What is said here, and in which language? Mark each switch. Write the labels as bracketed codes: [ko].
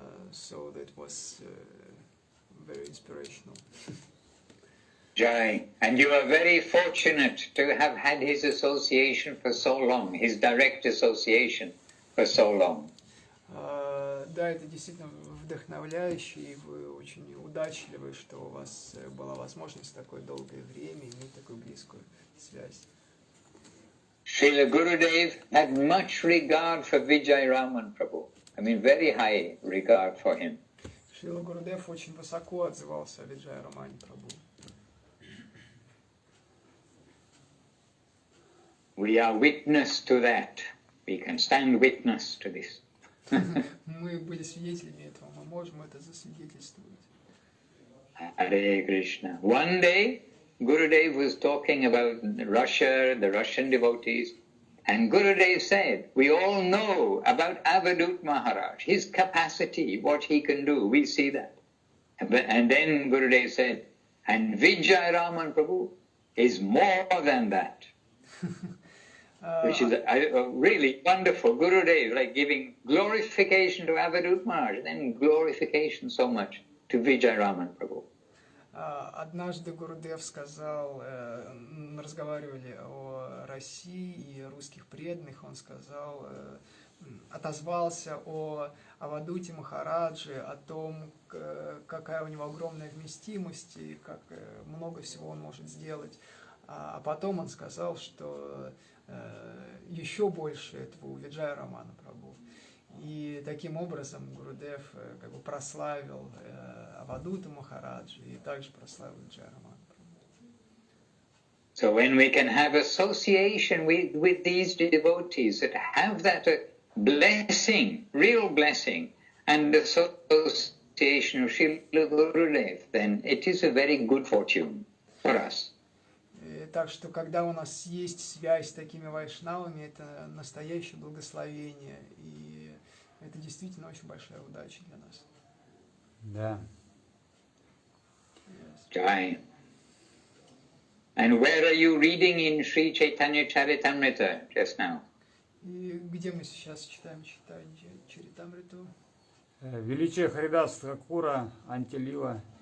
[en] So that was very inspirational. Jai, and you are very fortunate to have had his association for so long, his direct association for so long. [ru] Да, это действительно вдохновляюще, и вы очень удачливы, что у вас была возможность такое долгое время иметь такую близкую связь. [en] Srila Gurudev had much regard for Vijayaraman Prabhu. I mean, very high regard for him. [ru] Шрила Гурудев очень высоко отзывался о Виджайарамане Прабху. [en] We are witness to that. We can stand witness to this. [ru] Мы были свидетелями этого, мы можем это засвидетельствовать. [en] Hare Krishna. One day, Gurudev was talking about Russia, the Russian devotees, And Gurudev said, we all know about Avadut Maharaj, his capacity, what he can do, we see that. And then Gurudev said, and Vijay Raman Prabhu is more than that. Which is a really wonderful Gurudev, like giving glorification to Avadut Maharaj, then glorification so much to Vijay Raman Prabhu. [ru] Однажды Гурудев сказал, мы разговаривали о России и русских преданных, он сказал, отозвался о Авадуте Махараджи, о том, какая у него огромная вместимость и как много всего он может сделать. А потом он сказал, что еще больше этого у Виджая Рамана Прабху. И таким образом Гурудев как бы прославил Авадута Махараджи и также прославил Виджая Рамана Прабху. [en] So when we can have association with these devotees that have that blessing, real blessing, and association of Srila Gurudev, then it is a very good fortune for us. [ru] Так что, когда у нас есть связь с такими вайшнавами, это настоящее благословение, и это действительно очень большая удача для нас. Да. [en] Jai. And where are you reading in Sri Chaitanya Charitamrita just now? [ru] И где мы сейчас читаем Чаритамриту? Величие Харидас Thakura, Антилила.